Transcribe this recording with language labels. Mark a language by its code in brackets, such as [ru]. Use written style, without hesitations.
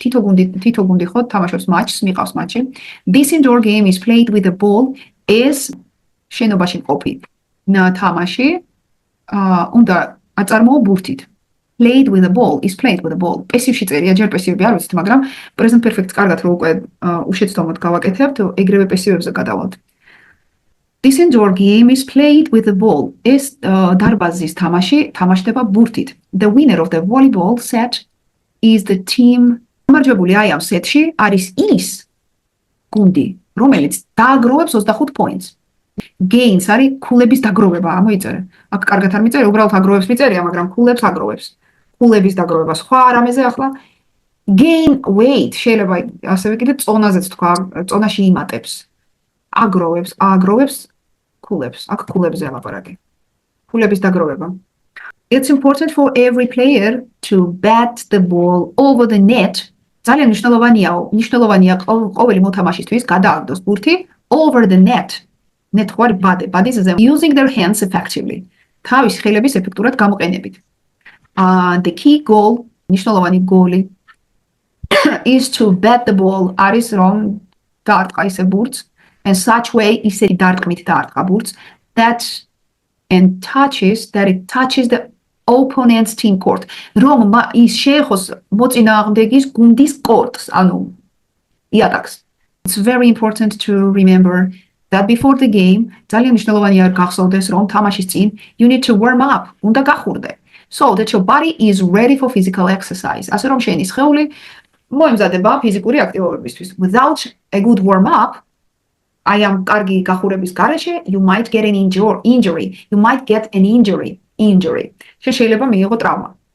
[ka] თითო გუნდი ხო თამაშობს match-ს, მიყავს მატჩი. [en] This indoor game is played with a ball. [ka] ეს შენობაში ყოფი თამაში უნდა აწარმოო ბურთით. [en] played with the ball is played with the ball. [ka] Passive-ში წერია, ჯერ passive-ი არ ვიცით, მაგრამ present perfect-ს კარგად რო უკვე უშეცდომოდ გავაკეთებთ, ეგრევე passive-ებზე გადავალთ. [en] This indoor game is played with the ball. [ka] ეს დარბაზის თამაში თამაშდება ბურთით. [en] The winner of the volleyball set is the team. [ka] გამარჯვებული აი ამ სეტში არის ის გუნდი, რომელიც დააგროვებს 25 points. Gains არის ქულების დაგროვება, ამოიწერე. აქ კარგად არ მიწერე, უბრალოდ აგროვებს მიწერია, მაგრამ ქულებს აგროვებს. ქულების დაგროვება სხვა რამეზე ახლა. [en] Gain weight [ka] შეიძლება ასევე კიდე წონაზეც თქვა, წონაში იმატებს. აგროვებს ქულებს. აქ ქულებზე ლაპარაკი. ქულების დაგროვება. [en] It's important for every player to bat the ball over the net. [ka] ძალიან მნიშვნელოვანია ყოველი მოთამაშისთვის გადააგდოს ბურთი [en] over the net. [ka] Net ხوار ბადის ზემოთ. [en] Using their hands effectively. [ka] თავის ხელების ეფექტურად გამოყენებით. [en] The key goal, [ka] მნიშვნელოვანი გოლი [en] is to bat the ball. [ka] არის რომ დაარტყა ისე ბურთს [en] and such way [ka] ისეთი დარტყმით დაარტყა ბურთს [en] that it touches the opponent's team court. [ka] რომ ის შეეხოს მოწინააღმდეგის გუნდის კორტს, ანუ იატაკს. [en] It's very important to remember that before the game, [ka] ძალიან მნიშვნელოვანია გახსოვდეს რომ თამაშის წინ [en] you need to warm up, [ka] უნდა გახურდე. [en] So that your body is ready for physical exercise. [ka] ასე რომ შენი სხეული მოემზადება ფიზიკური აქტივობებისთვის. [en] Without a good warm up, I am [ka] კარგი გახურების გარეშე, [en] you might get an injury. You might get an injury. [ka] შეიძლება მიიღო ტრავმა.